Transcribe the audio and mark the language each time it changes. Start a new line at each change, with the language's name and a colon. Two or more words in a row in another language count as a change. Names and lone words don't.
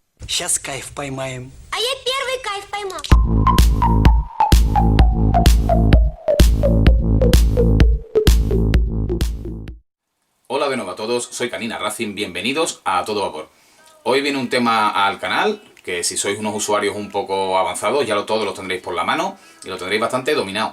Russian: Сейчас кайф поймаем. А я первый кайф поймал.
Spanish: Hola de nuevo a todos, soy Canina Racing, bienvenidos a Todo Vapor. Hoy viene un tema al canal que si sois unos usuarios un poco avanzados ya todos lo tendréis por la mano y lo tendréis bastante dominado.